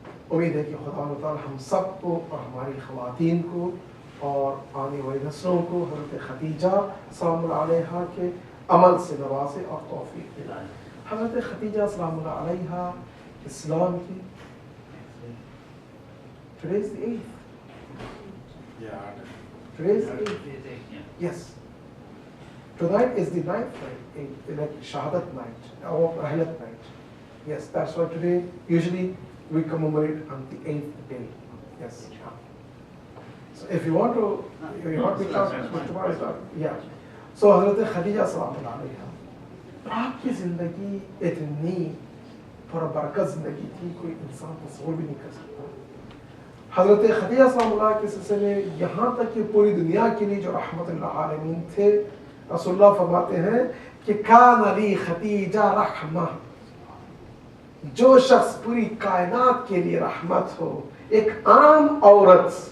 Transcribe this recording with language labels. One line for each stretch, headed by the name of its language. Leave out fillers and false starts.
Urdu: امید ہے کہ خدا متعال ہم سب کو اور ہماری خواتین کو اور آنے والی نسلوں کو حضرت خدیجہ سلام اللہ علیہا کے عمل سے نوازے اور توفیق دلائے. حضرت خدیجہ سلام اللہ علیہا اسلام کی
English: today is the 8th. Today is the 8th. Yes. Tonight is the 9th night, like Shahadat night, or Rahlat night. Yes, that's why today usually we commemorate on the 8th day. Yes. So if you want to me to talk tomorrow, yeah.
Urdu: So حضرت خدیجہ سلام اللہ علیہا، آپ کی زندگی اتنی پربرکت زندگی تھی کوئی انسان تصور بھی نہیں کر سکتا۔ حضرت خدیجہ سلام اللہ کے سلسلے میں یہاں تک کہ پوری دنیا کے لیے جو رحمت اللہ عالمین تھے، رسول اللہ فرماتے ہیں کہ
Arabic: کان علی خدیجہ رحمہ،
Urdu: جو شخص پوری کائنات کے لیے رحمت ہو، ایک عام عورت